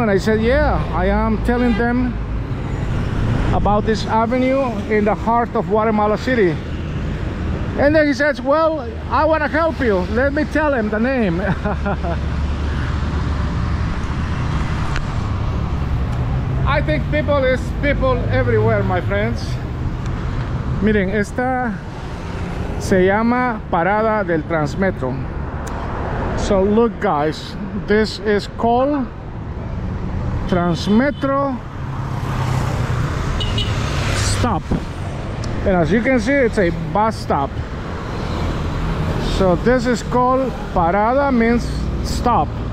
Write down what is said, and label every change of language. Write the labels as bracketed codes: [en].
[en] And I said, yeah, I am telling them about this avenue in the heart of Guatemala City. And then he says, well, I want to help you. Let me tell him the name. I think people is people everywhere, my friends. [es] Miren, esta se llama Parada del Transmetro. [en] So look guys, this is called Transmetro stop, and as you can see, it's a bus stop. So this is called Parada, means stop.